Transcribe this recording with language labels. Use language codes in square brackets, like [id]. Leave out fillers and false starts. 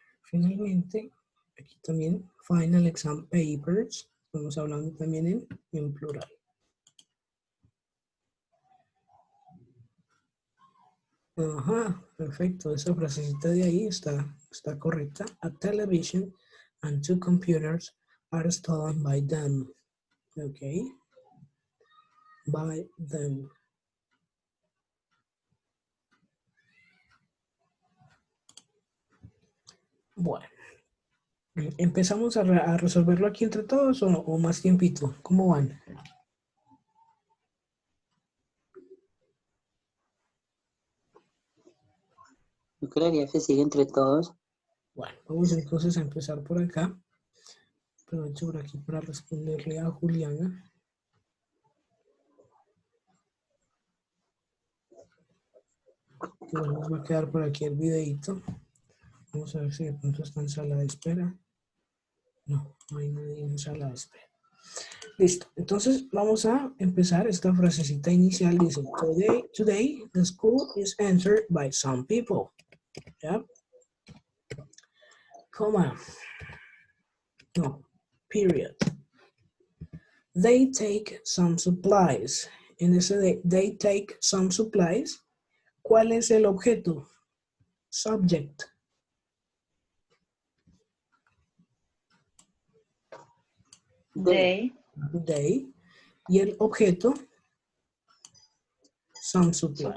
[es] Finalmente, aquí también, [en] final exam papers, [es] estamos hablando también en plural. Ajá, perfecto. Esa frasecita de ahí está correcta. [en] A television and two computers are stolen by them. Ok. By them. [es] Bueno. ¿Empezamos a resolverlo aquí entre todos o más tiempito? ¿Cómo van? Yo creería que sigue entre todos. Bueno, vamos entonces a empezar por acá. Aprovecho por aquí para responderle a Juliana. Igual nos va a quedar por aquí el videito. Vamos a ver si de pronto está en sala de espera. No, no hay nadie en sala de espera. Listo. Entonces vamos a empezar esta frasecita inicial. Dice, [en] today the school is entered by some people. [es] ¿Ya? Coma. No. [en] Period. They take some supplies. [es] En ese de [en] they take some supplies, [es] ¿cuál es el objeto? [en] Subject. They. They. [es] Y el objeto, [en] some supplies.